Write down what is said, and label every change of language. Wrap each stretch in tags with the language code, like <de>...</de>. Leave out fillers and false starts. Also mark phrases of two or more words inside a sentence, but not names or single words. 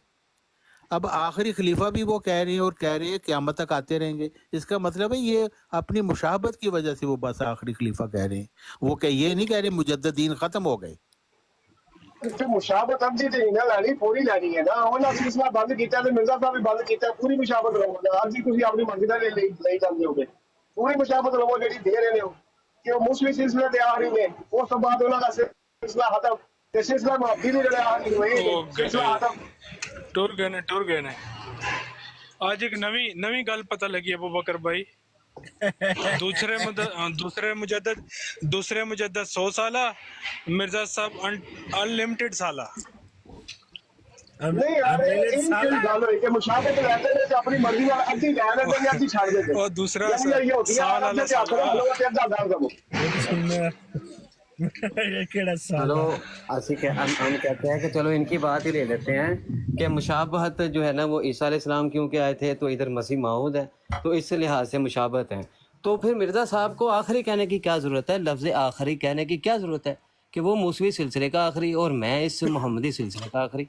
<ur>اب آخری خلیفہ بھی وہ کہہ رہے ہیں اور کہہ رہے ہیں قیامت تک آتے رہیں گے، اس کا مطلب ہے یہ اپنی مشابہت کی وجہ سے وہ بس آخری خلیفہ کہہ رہے ہیں، وہ کہ یہ نہیں کہہ رہے مجددین ختم ہو گئے۔</ur> <pa>مشابت اب جی نہیں لینی پوری لینی ہے نا، انہوں نے سلسلہ بند کیتا ہے، مرزا صاحب بھی بند کیتا ہے، پوری مشابت لو اب جی تسی اپنی مرضی نال لئی جاندے ہو گے، پوری مشابت لو جڑی دے رہے ہو کہ وہ موسوی سلسلے دے آخری میں، اس تو بعد انہوں کا سلسلہ ختم، تے سلسلہ محبی بھی جڑے آخری ہوئے سلسلہ ختم۔ ٹور گئے نے۔ آج ایک نوی گل پتہ لگی ابو بکر بھائی، دوسرے مجدد 100 سالہ، مرزا صاحب انلمیٹڈ سالہ۔ نہیں یار ان کی گل ہوئی کہ مشابت لیتے ہیں اپنی مرضی نال ادھی لے لیندے ہیں ادھی چھڈ دیندے ہیں،</pa> <ur>اور دوسرا یہ ہوتی ہے سال</ur> <pa>آپ سے آخر لو تے ادھا گل کرو۔</pa> <ur>چلو ہم کہتے ہیں کہ چلو ان کی بات ہی لے لیتے ہیں کہ مشابہت جو ہے نا وہ عیسیٰ</ur> <ar>علیہ السلام</ar> <ur>کیونکہ آئے تھے تو ادھر مسیح موعود ہے، تو اس لحاظ سے مشابہت ہے۔ تو پھر مرزا صاحب کو آخری کہنے کی کیا ضرورت ہے، لفظ آخری کہنے کی کیا ضرورت ہے کہ وہ موسوی سلسلے کا آخری اور میں اس محمدی سلسلے کا آخری؟</ur>